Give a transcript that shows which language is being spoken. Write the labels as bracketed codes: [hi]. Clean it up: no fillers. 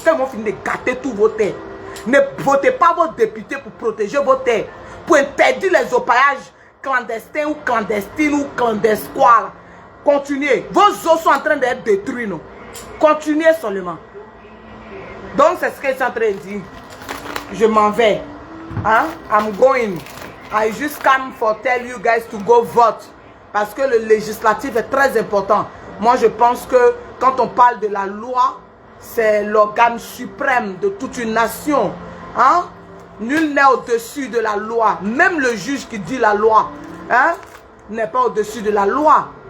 [fr] Quand ils vont finir de gâter tous vos terres. Ne votez pas vos députés pour protéger vos terres. Pour interdire les opaillages clandestins ou clandestines ou clandesquois. Continuez. Vos eaux sont en train d'être détruits. Non? Continuez seulement. Donc c'est ce que je suis en train de dire. Je m'en vais. Hein? [en] I'm going. I just come for tell you guys to go vote. [fr] Parce que le législatif est très important. Moi je pense que quand on parle de la loi, c'est l'organe suprême de toute une nation. Hein? Nul n'est au-dessus de la loi. Même le juge qui dit la loi, hein, n'est pas au-dessus de la loi.